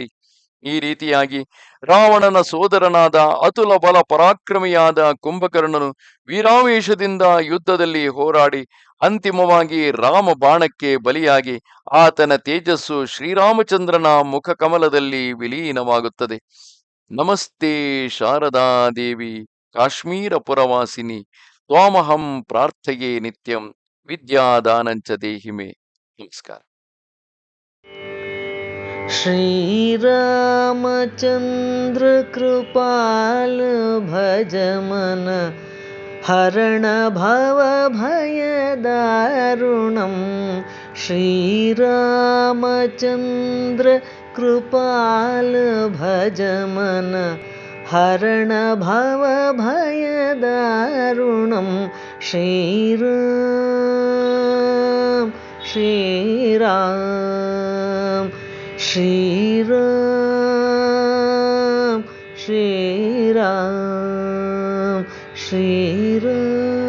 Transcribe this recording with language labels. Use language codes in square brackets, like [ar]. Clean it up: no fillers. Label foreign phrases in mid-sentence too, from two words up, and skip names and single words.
[kn] ಈ ರೀತಿಯಾಗಿ ರಾವಣನ ಸೋದರನಾದ ಅತುಲ ಬಲ ಪರಾಕ್ರಮಿಯಾದ ಕುಂಭಕರ್ಣನು ವೀರಾವೇಶದಿಂದ ಯುದ್ಧದಲ್ಲಿ ಹೋರಾಡಿ ಅಂತಿಮವಾಗಿ ರಾಮ ಬಾಣಕ್ಕೆ ಬಲಿಯಾಗಿ ಆತನ ತೇಜಸ್ಸು ಶ್ರೀರಾಮಚಂದ್ರನ ಮುಖ ಕಮಲದಲ್ಲಿ ವಿಲೀನವಾಗುತ್ತದೆ. [sa] ನಮಸ್ತೆ ಶಾರದಾದೇವಿ ಕಾಶ್ಮೀರ ಪುರವಾಸಿನಿ ತ್ವಾಮಹಂ ಪ್ರಾರ್ಥಯೇ ನಿತ್ಯಂ ವಿದ್ಯಾದಾನಂಚ ದೇಹಿಮೆ. [kn] ನಮಸ್ಕಾರ. [awa] श्रीरामचन्द्र कृपाल भज मन हरण भव भय दारुणं. श्रीरामचन्द्र कृपाल भज मन हरण भव भय दारुणं. श्रीराम श्रीराम श्रीराम श्रीराम श्रीराम.